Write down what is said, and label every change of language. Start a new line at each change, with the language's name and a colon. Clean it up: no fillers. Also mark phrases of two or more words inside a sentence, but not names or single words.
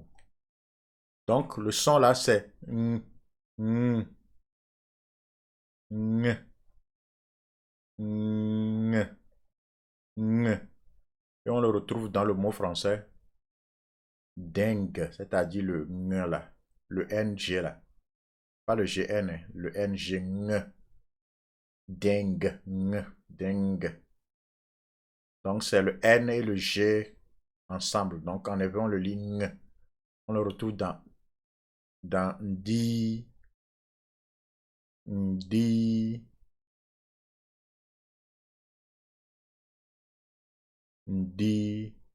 French: Donc, le son là, c'est ng, ng, ng, ng, ng. Et on le retrouve dans le mot français dingue, c'est-à-dire le ng là, le ng là. Pas le gn, hein, le ng, ng. Dingue, ng, dingue. Donc, c'est le n et le g ensemble. Donc, en effet, on le lit ng. On le retrouve dans di, di, di.